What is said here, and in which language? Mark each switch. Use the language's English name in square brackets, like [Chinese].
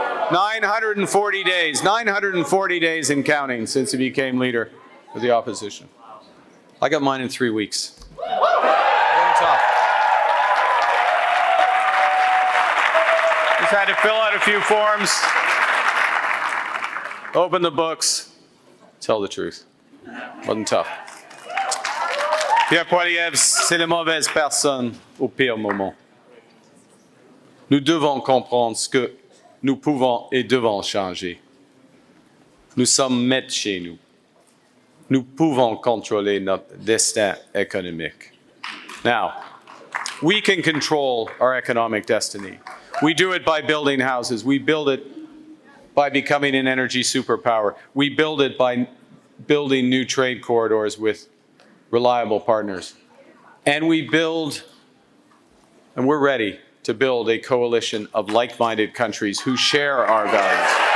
[English] 940 days and counting since he became leader of the opposition. I got mine in 3 weeks. Very tough. Just had to fill out a few forms, open the books, tell the truth. Wasn't tough. [French] Pierre Poilievre, c'est la mauvaise personne au pire moment. Nous devons comprendre ce que nous pouvons et devons changer. Nous sommes maîtres chez nous. Nous pouvons contrôler notre destin économique. [English] Now, we can control our economic destiny. We do it by building houses. We build it by becoming an energy superpower. We build it by building new trade corridors with reliable partners. And we build, and we're ready to build a coalition of like-minded countries who share our values.